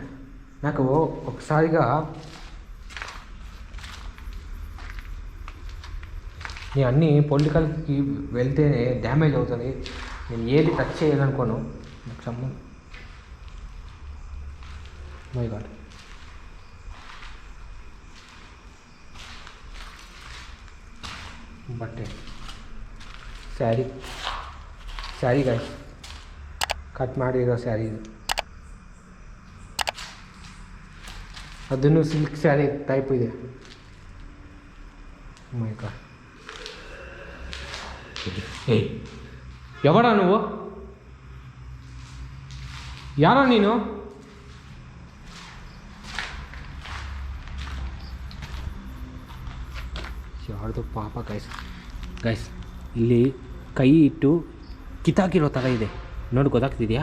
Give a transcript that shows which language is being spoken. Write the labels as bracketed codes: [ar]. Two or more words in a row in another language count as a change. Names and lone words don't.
[te] నాకు ఒకసారిగా నేను అన్నీ పొలిటికల్కి వెళ్తేనే డ్యామేజ్ అవుతుంది. నేను ఏది టచ్ చేయాలనుకోను. నాకు సంబంధం [en] my god. [kn] ಬಟ್ಟೆ [en] saree guys, [kn] ಕಟ್ ಮಾಡಿರೋ ಸ್ಯಾರಿ ಇದು. ಅದನ್ನು [en] silk saree type [kn] ಇದೆ. [en] my god. [te] ಏಯ್ ఎవడా నువ్వు? [kn] ಯಾರೋ ನೀನು? ಯಾರ್ದು ಪಾಪ ಗೈಸ್ ಇಲ್ಲಿ ಕೈ ಇಟ್ಟು ಕಿತ್ತಾಕಿರೋ ಥರ ಇದೆ ನೋಡಿ, ಗೊತ್ತಾಗ್ತಿದೆಯಾ?